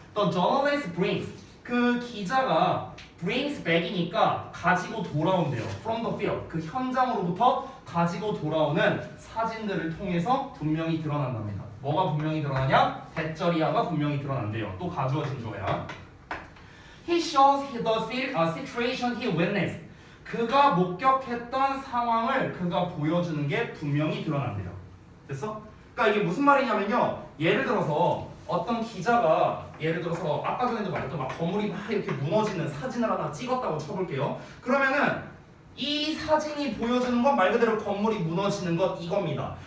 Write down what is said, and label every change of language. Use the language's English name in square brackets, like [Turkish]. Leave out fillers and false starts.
[English] The journalist brings. [Korean] 그 기자가 [English] brings back [Korean] 이니까 가지고 돌아온대요. [English] From the field. [Korean] 그 현장으로부터 가지고 돌아오는 사진들을 통해서 분명히 드러난답니다. 뭐가 분명히 드러나냐? 대절이야가 분명히 드러난대요. 또 가주어 진주어야. [English] He shows the situation he witnessed. [Korean] 그가 목격했던 상황을 그가 보여주는 게 분명히 드러난대요. 됐어? 그러니까 이게 무슨 말이냐면요. 예를 들어서 어떤 기자가 아까 전에도 말했던 막 건물이 막 이렇게 무너지는 사진을 하나 찍었다고 쳐볼게요. 그러면은 이 사진이 보여주는 건 말 그대로 건물이 무너지는 것 이겁니다.